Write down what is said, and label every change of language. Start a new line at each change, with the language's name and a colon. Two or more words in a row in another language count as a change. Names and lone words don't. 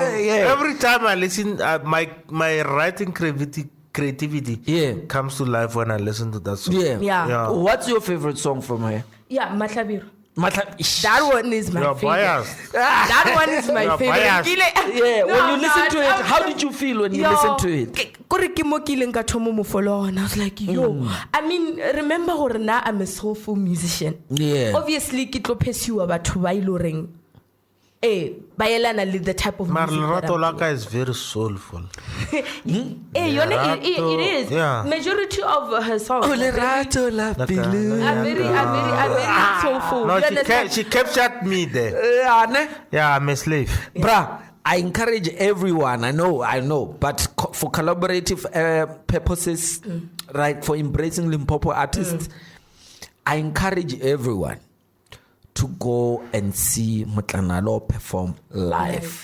English: Every time I listen, my writing creativity comes to life when I listen to that song. What's your favorite song from her? Mahlabiro. That one is my You're favorite. biased. That one is my You're favorite. biased. Yeah, when No, you listen no, to it, how did you feel when you listened to it?
Northern Sotho: Kore ke mo kileng ka thomo mo
English: follow and I was like, yo. I mean, remember
Northern Sotho: hore na
English: I'm a soulful musician. Yeah. Obviously,
Northern Sotho: ke tlo pursue batho ba iloreng. Ba elana le
English: the type of music. Lerato Laka is very soulful. It is. Yeah. Majority of her songs Oh, are Lerato La Pilu. very soulful. No, You understand? she captured me there. Yeah, I'm a slave. Bruh, I encourage everyone. I know, but for collaborative purposes, right, for embracing Limpopo artists, I encourage everyone to go and see Motlanalo perform live.